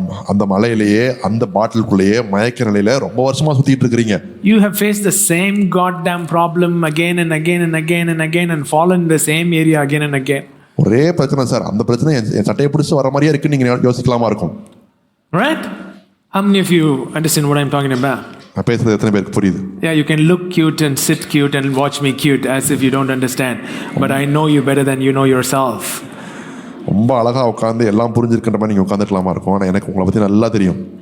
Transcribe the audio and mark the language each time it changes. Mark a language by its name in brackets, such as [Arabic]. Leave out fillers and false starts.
[Tamil] அந்த மலையிலேயே அந்த பாட்டிலுக்குள்ளேயே மயக்க நிலையில ரொம்ப வருஷமா சுத்திட்டு இருக்கீங்க. [English] You have faced the same goddamn problem again and again and again and again and fallen in the same area again and again. [Tamil] ஒரே பிரச்சனை சார், அந்த பிரச்சனை என் சட்டையை பிடிச்சு வர மாதிரியே இருக்கு, நீங்க யோசிக்கலாமா இருக்கும். [English] Right? How many of you understand what I'm talking about? [Tamil] நான் பேசுறது எத்தனை பேருக்கு புரியுது? [English] Yeah, you can look cute and sit cute and watch me cute as if you don't understand, but I know you better than you know yourself. [Tamil] ரொம்ப அழகா உட்காந்து எல்லாம் புரிஞ்சிருக்கின்ற மாதிரி நீங்க உட்காந்துக்கலாமா இருக்கும், ஆனா எனக்கு உங்களை பத்தி நல்லா தெரியும்.